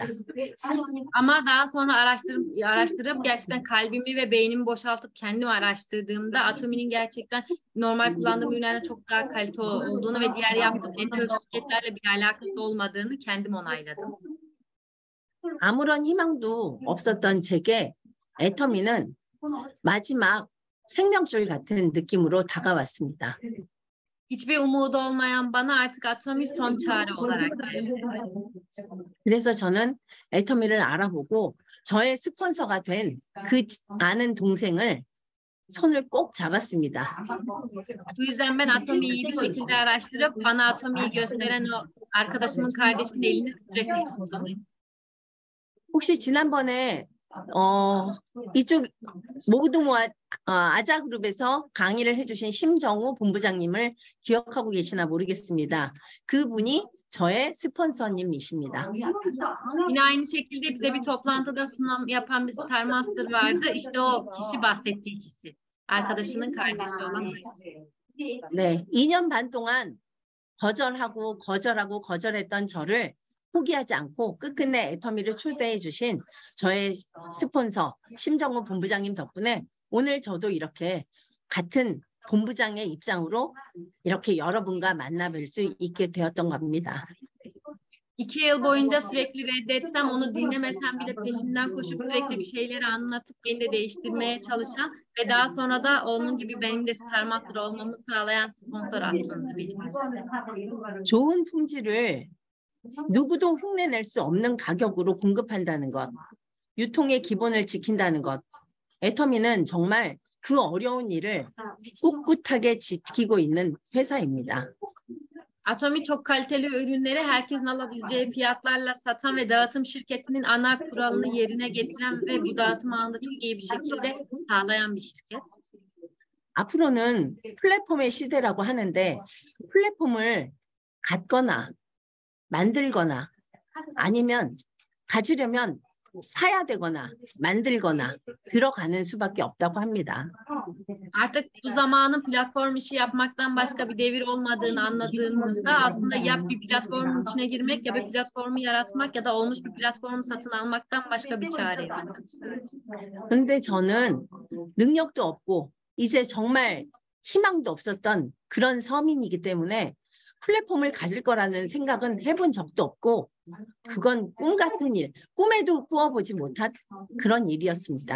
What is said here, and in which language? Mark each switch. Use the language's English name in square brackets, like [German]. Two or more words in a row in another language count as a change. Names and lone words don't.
[Turkish] Ama daha sonra araştırıp gerçekten kalbimi ve beynimi boşaltıp kendim araştırdığımda Atomi'nin gerçekten normal kullandığım ürünlerden çok daha kalite olduğunu ve diğer yaptığım network şirketlerle bir alakası olmadığını kendim onayladım. [Korean] 아무런 희망도 없었던 제게 애터미는 마지막 생명줄 같은 느낌으로 다가왔습니다. [Turkish] Hiçbir umudu olmayan bana artık Atomi son çare olarak geldi. [Korean] 그래서 저는 애터미를 알아보고 저의 스폰서가 된 그 아는 동생을 손을 꼭 잡았습니다. [Turkish] Bu yüzden ben Atomi'yi iyi bir şekilde araştırıp bana Atomi'yi gösteren o arkadaşımın kardeşinin elini sürekli tuttum. [Korean] 혹시 지난번에 이쪽 모두모아 아자그룹에서 강의를 해주신 심정우 본부장님을 기억하고 계시나 모르겠습니다. 그분이 저의 스폰서님이십니다. [Turkish] Yine aynı şekilde bize bir toplantıda sunum yapan bir Star Master vardı. İşte o kişi bahsettiği kişi. Arkadaşının kardeşi olan. [Korean] 네, 2년 반 동안 거절했던 저를 포기하지 않고 끝끝내 애터미를 초대해 주신 저의 스폰서 심정우 본부장님 덕분에 오늘 저도 이렇게 같은 본부장의 입장으로 이렇게 여러분과 만나뵐 수 있게 되었던 겁니다. [Turkish] 2 yıl boyunca sürekli reddetsem, onu dinlemesem bile peşinden koşup sürekli bir şeyleri anlatıp beni de değiştirmeye çalışan ve daha sonra da onun gibi benim de Star Master olmamı sağlayan sponsor aslında benim. [Korean] 좋은 품질을 누구도 흉내낼 수 없는 가격으로 공급한다는 것, 유통의 기본을 지킨다는 것, 애터미는 정말 그 어려운 일을 꿋꿋하게 지키고 있는 회사입니다. [Turkish] Atomi çok kaliteli ürünleri herkesin alabileceği fiyatlarla satan ve dağıtım şirketinin ana kuralını yerine getiren ve bu dağıtım ağında çok iyi bir şekilde sağlayan bir şirket. [Korean] 앞으로는 플랫폼의 시대라고 하는데 플랫폼을 갖거나 만들거나 아니면 가지려면 사야 되거나 만들거나 들어가는 수밖에 없다고 합니다. [Turkish] Artık bu zamanın platform işi yapmaktan başka bir devir olmadığını anladığımızda aslında ya bir platformun içine girmek ya bir platformu yaratmak ya da olmuş bir platformu satın almaktan başka bir çare yok. [Korean] 그런데 저는 능력도 없고 이제 정말 희망도 없었던 그런 서민이기 때문에 플랫폼을 가질 거라는 생각은 해본 적도 없고 그건 꿈 같은 일, 꿈에도 꾸어보지 못한 그런 일이었습니다.